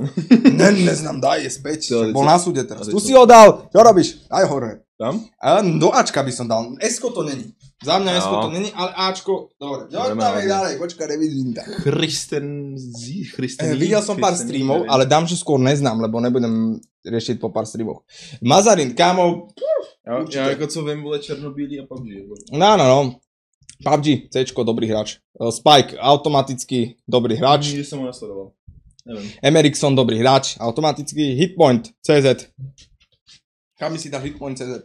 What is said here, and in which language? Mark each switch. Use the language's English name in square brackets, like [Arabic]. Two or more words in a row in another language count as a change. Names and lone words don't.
[Slovak] Neznám, daj, je späť. Bol na súde teraz. Tu si ho dal, čo robíš? Daj hore. Tam? Do Ačka by som dal. S-ko to není. Za mňa S-ko to není, ale Ačko, dobre. Dáme ďalej, počkaj, nevidím tak. Videl som pár streamov, ale dám, že skôr neznám, lebo nebudem riešiť po pár streamoch. Mazarin, kámo. [Czech] Já jako co vím, vole černobílý a PUBG. No. PUBG, Cčko, dobrý hráč. Spike, automaticky dobrý hráč. Nikdy jsem ho nesledoval. Nevím. Emerikson, dobrý hráč. [Slovak] Automaticky Hitpoint, CZ. Kam by si dal Hitpoint, CZ?